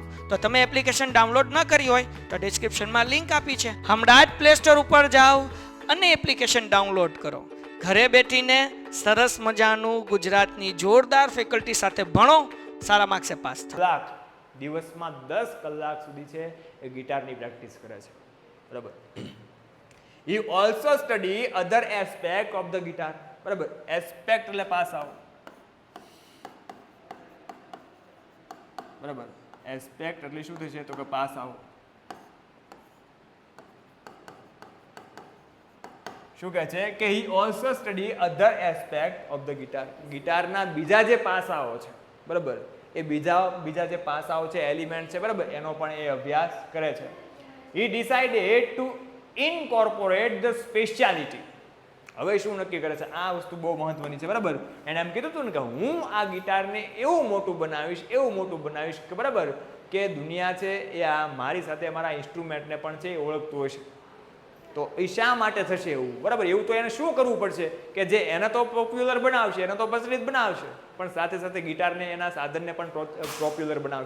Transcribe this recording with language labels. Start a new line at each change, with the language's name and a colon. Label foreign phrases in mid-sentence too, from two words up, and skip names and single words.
Gujarati: તો તમે એપ્લિકેશન ડાઉનલોડ ન કરી હોય તો ડિસ્ક્રિપ્શનમાં લિંક આપી છે, હમણાં જ પ્લે સ્ટોર ઉપર જાઓ અને એપ્લિકેશન ડાઉનલોડ કરો. ઘરે બેઠીને સરસ મજાનું ગુજરાતની જોરદાર ફેકલ્ટી સાથે ભણો, સારા માર્ક્સે પાસ થાઓ. દિવસમાં 10 કલાક સુધી છે એ ગિટારની પ્રેક્ટિસ કરે છે. બરાબર?
English: he also study other aspect of the guitar.
Gujarati: બરાબર? એસ્પેક્ટ એટલે પાસાઓ. બરાબર? એસ્પેક્ટ એટલે શું થશે તો કે પાસાઓ. શું કહે છે કે
English: he also study other aspect of the guitar.
Gujarati: ગિટારના બીજા જે પાસાઓ છે બરાબર એ બીજા જે પાસાઓ છે, એલિમેન્ટ છે બરાબર એનો પણ એ અભ્યાસ કરે છે.
English: he decided to incorporate the speciality.
Gujarati: હવે શું નક્કી કરે છે? આ વસ્તુ બહુ મહત્વની છે, બરાબર. એને એમ કીધું હતું ને કે હું આ ગિટારને એવું મોટું બનાવીશ કે બરાબર કે દુનિયા છે એ આ મારી સાથે મારા ઇન્સ્ટ્રુમેન્ટને પણ છે એ ઓળખતું હશે. તો એ શા માટે થશે એવું? બરાબર, એવું તો એને શું કરવું પડશે કે જે એને તો પોપ્યુલર બનાવશે, એને તો પ્રચલિત બનાવશે, પણ સાથે સાથે ગિટારને એના સાધનને પણ પોપ્યુલર બનાવશે.